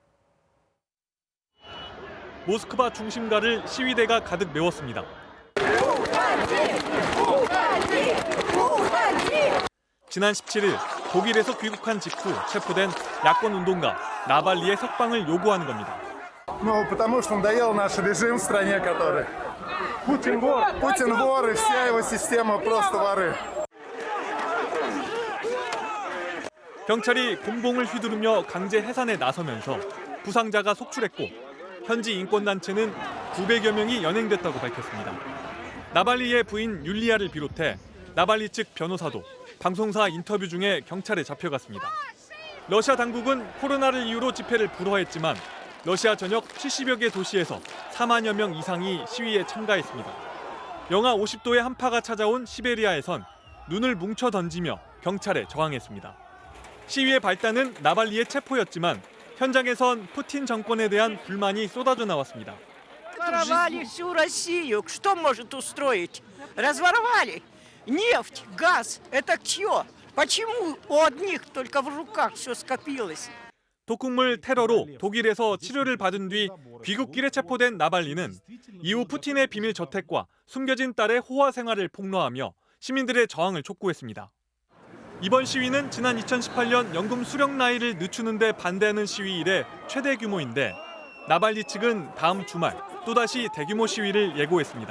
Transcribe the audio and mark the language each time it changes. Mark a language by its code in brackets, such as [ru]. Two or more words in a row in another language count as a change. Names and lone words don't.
[ko] 모스크바 중심가를 시위대가 가득 메웠습니다. 지난 17일 독일에서 귀국한 직후 체포된 야권 운동가 나발리의 석방을 요구하는 겁니다. [ru] Потому что надоел наш режим в стране, который Путин вор, и вся его система просто воры. [ko] 경찰이 곤봉을 휘두르며 강제 해산에 나서면서 부상자가 속출했고 현지 인권단체는 900여 명이 연행됐다고 밝혔습니다. 나발리의 부인 율리아를 비롯해 나발리 측 변호사도 방송사 인터뷰 중에 경찰에 잡혀갔습니다. 러시아 당국은 코로나를 이유로 집회를 불허했지만 러시아 전역 70여 개 도시에서 4만여 명 이상이 시위에 참가했습니다. 영하 50도의 한파가 찾아온 시베리아에선 눈을 뭉쳐 던지며 경찰에 저항했습니다. 시위의 발단은 나발리의 체포였지만 현장에선 푸틴 정권에 대한 불만이 쏟아져 나왔습니다. [ru] Разворовали всю Россию. Что может устроить? Разворовали. Нефть, газ. Это чье? Почему у одних только в руках все скопилось? [ko] 독극물 테러로 독일에서 치료를 받은 뒤 귀국길에 체포된 나발리는 이후 푸틴의 비밀 저택과 숨겨진 딸의 호화 생활을 폭로하며 시민들의 저항을 촉구했습니다. 이번 시위는 지난 2018년 연금 수령 나이를 늦추는 데 반대하는 시위 이래 최대 규모인데 나발리 측은 다음 주말 또다시 대규모 시위를 예고했습니다.